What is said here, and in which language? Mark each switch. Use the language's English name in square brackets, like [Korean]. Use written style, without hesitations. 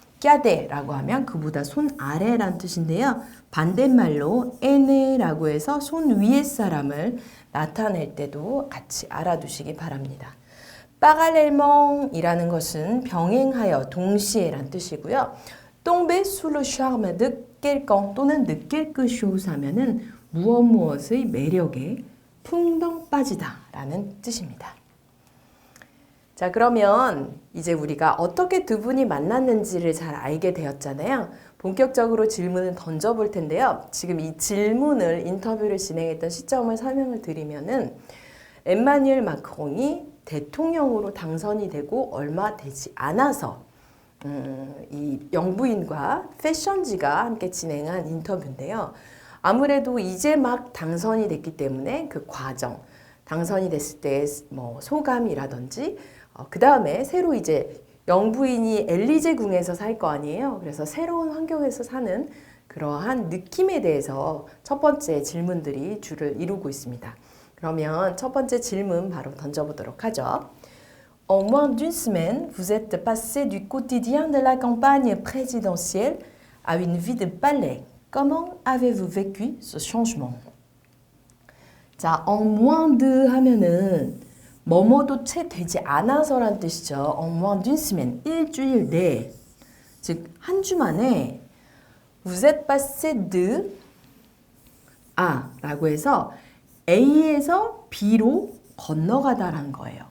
[Korean] 꺄데라고 하면 그보다 손 아래란 뜻인데요. 반대말로 에네라고 해서 손 위의 사람을 나타낼 때도 같이 알아두시기 바랍니다. parallèlement이라는 것은 병행하여 동시에란 뜻이고요. [French] tomber sous le charme de quelqu'un [Korean] 또는 [French] de quelque chose [Korean] 하면은 무엇의 매력에 풍덩 빠지다라는 뜻입니다. 자, 그러면 이제 우리가 어떻게 두 분이 만났는지를 잘 알게 되었잖아요. 본격적으로 질문을 던져볼 텐데요. 지금 이 질문을 인터뷰를 진행했던 시점을 설명을 드리면은 엠마뉴엘 마크롱이 대통령으로 당선이 되고 얼마 되지 않아서 이 영부인과 패션지가 함께 진행한 인터뷰인데요. 아무래도 이제 막 당선이 됐기 때문에 그 과정, 당선이 됐을 때 뭐 소감이라든지 그 다음에 새로 이제 영부인이 엘리제 궁에서 살 거 아니에요. 그래서 새로운 환경에서 사는 그러한 느낌에 대해서 첫 번째 질문들이 주를 이루고 있습니다. 그러면 첫 번째 질문 바로 던져보도록 하죠. [French] En moins d'une semaine, vous êtes passé du quotidien de la campagne présidentielle à une vie de palais. Comment avez-vous vécu ce changement? [Korean] 자, [French] en moins de [Korean] 하면은 뭐뭐도 채 되지 않아서란 뜻이죠. [French] en moins d'une semaine, [Korean] 일주일 내, 즉 한 주 만에 [French] vous êtes passé de A [Korean] 라고 해서 A에서 B로 건너가다라는 거예요.